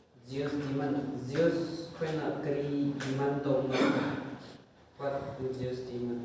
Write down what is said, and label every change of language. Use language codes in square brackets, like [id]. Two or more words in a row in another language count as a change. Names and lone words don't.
[mni] Zeus khuyna kari demand tawna. [en] What do Zeus demand?